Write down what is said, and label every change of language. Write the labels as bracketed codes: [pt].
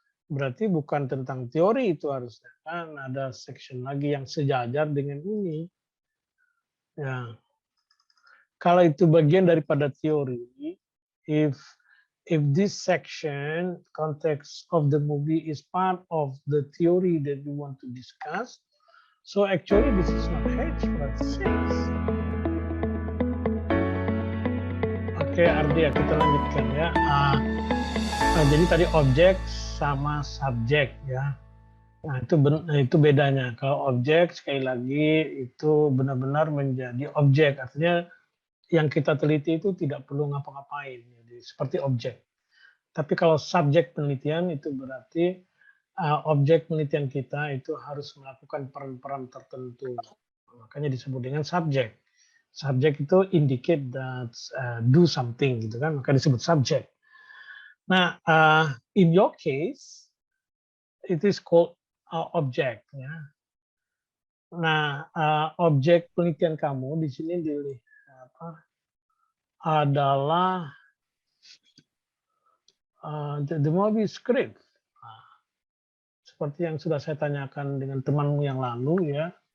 [id] Berarti bukan tentang teori itu harusnya kan ada section lagi yang sejajar dengan ini. Ya. Kalau itu bagian daripada teori, [en] if this section context of the movie is part of the theory that we want to discuss, so actually this is not H but 6. [id] Oke, Ardea, kita lanjutkan ya. Jadi tadi objek sama subjek ya. Nah, itu bedanya. Kalau objek sekali lagi itu benar-benar menjadi objek, artinya yang kita teliti itu tidak perlu ngapa-ngapain, jadi seperti objek. Tapi kalau subjek penelitian itu berarti objek penelitian kita itu harus melakukan peran-peran tertentu. Makanya disebut dengan subjek. Subjek itu [en] indicate that do something [id] gitu kan, maka disebut subjek. [en] Nah, in your case, it is called object. [id] Ya. Nah, objek penelitian kamu di sini adalah [en] the movie script. [id] Seperti yang sudah saya tanyakan dengan temanmu yang lalu ya.